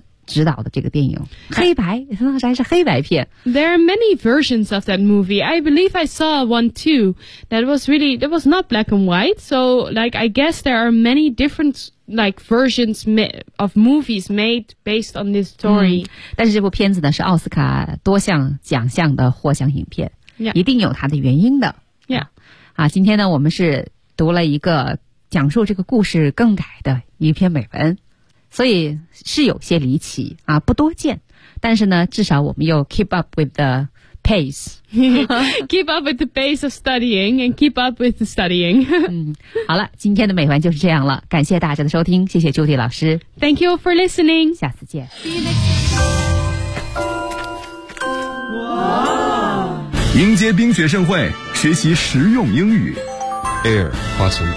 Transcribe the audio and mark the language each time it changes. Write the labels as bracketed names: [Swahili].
[Chinese] 执导的这个电影，黑白，当时还是黑白片。 [English] There are many versions of that movie. I believe I saw one too. That was not black and white. So, like, I guess there are many different, like, versions of movies made based on this story.、嗯、 [Chinese] 但是这部片子呢，是奥斯卡多项奖项的获奖影片、 yeah. 一定有它的原因的。 Yeah. 啊，今天呢，我们是读了一个讲述这个故事更改的一篇美文，所以是有些离奇啊，不多见，但是呢至少我们又 [English] keep up with the pace keep up with the pace of studying and keep up with the studying 、 [Chinese] 嗯、好了，今天的美文就是这样了，感谢大家的收听，谢谢 Judy 老师， [English] Thank you for listening， [Chinese] 下次见。迎接冰雪盛会，学习实用英语。 Air, Watson,